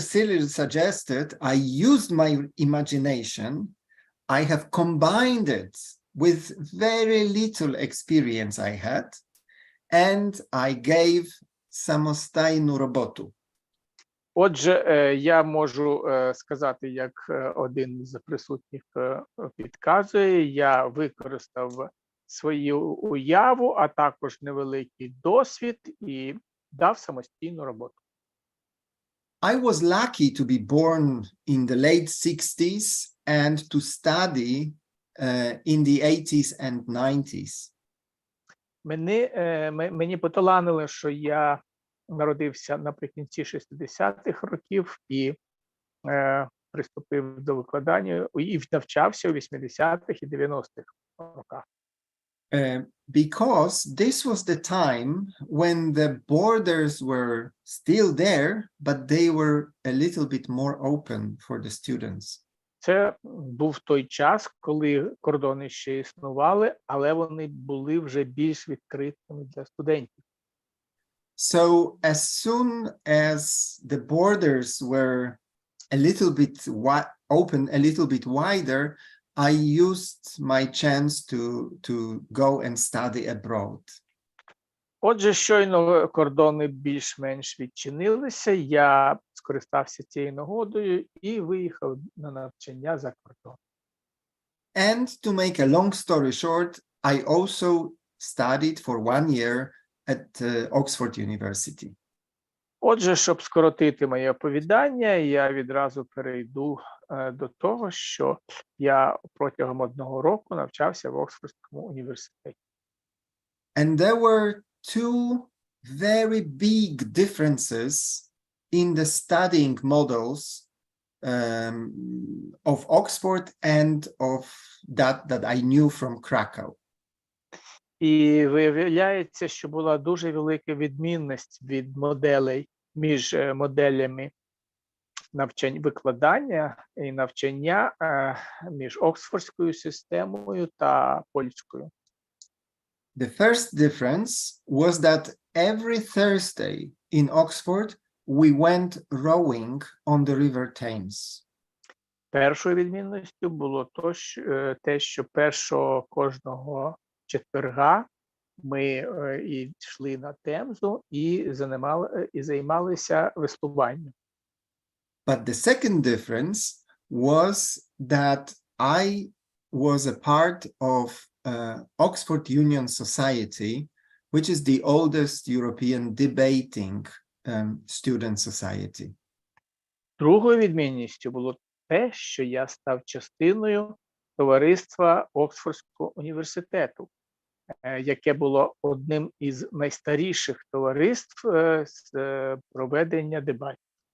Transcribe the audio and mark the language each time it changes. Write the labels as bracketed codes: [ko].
[en] Cyril suggested, I used my imagination. I have combined it with very little experience I had, and I gave [uk] самостійну роботу. Отже, я можу сказати, як один з присутніх підказує, я використав свою уяву, а також невеликий досвід і дав самостійну роботу. [en] I was lucky to be born in the late 60s and to study in the 80s and 90s. [uk] Мені поталанило, що я народився наприкінці 60-х років і приступив до викладання і навчався у 80-х і 90-х роках. [en] Because this was the time when the borders were still there, but they were a little bit more open for the students. [uk] Це був той час, коли кордони ще існували, але вони були вже більш відкритими для студентів. [en] So as soon as the borders were a little bit open, a little bit wider, I used my chance to go and study abroad. [uk] Отже, щойно кордони більш-менш відчинилися, я скористався цією нагодою і виїхав на навчання за кордон. [en] And to make a long story short, I also studied for 1 year at Oxford University. [uk] Отже, щоб скоротити моє оповідання, я відразу перейду до того, що я протягом 1 року навчався в Оксфордському університеті. [en] And there were two very big differences in the studying models of Oxford and of that I knew from Krakow. [uk] І виявляється, що була дуже велика відмінність від моделей між моделями викладання і навчання між Оксфордською системою та польською. [en] The first difference was that every Thursday in Oxford we went rowing on the River Thames. [uk] Першою відмінністю було те, що кожного четверга ми йшли на Темзу і займалися веслуванням. [en] But the second difference was that I was a part of Oxford Union Society, which is the oldest European debating student society. [uk] Другою відмінністю було те, що я став частиною товариства Оксфордського університету, яке було одним із найстаріших товариств з проведення дебатів.